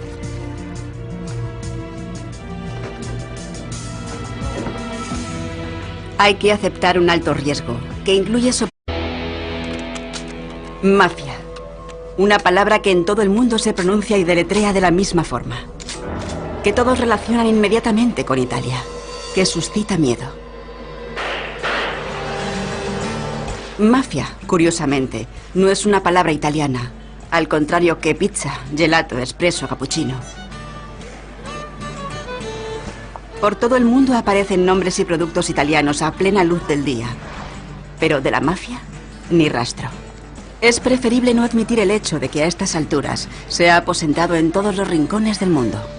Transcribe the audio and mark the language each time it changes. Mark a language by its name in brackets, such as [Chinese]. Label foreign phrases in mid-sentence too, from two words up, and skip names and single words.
[Spanish] Hay que aceptar un alto riesgo, que incluye mafia, una palabra que en todo el mundo se pronuncia y deletrea de la misma forma, que todos relacionan inmediatamente con Italia, que suscita miedo. Mafia, curiosamente, no es una palabra italiana, al contrario que [Italian] pizza, gelato, espresso, cappuccino. [Spanish] Por todo el mundo aparecen nombres y productos italianos a plena luz del día, pero de la mafia, ni rastro. Es preferible no admitir el hecho de que a estas alturas se ha aposentado en todos los rincones del mundo.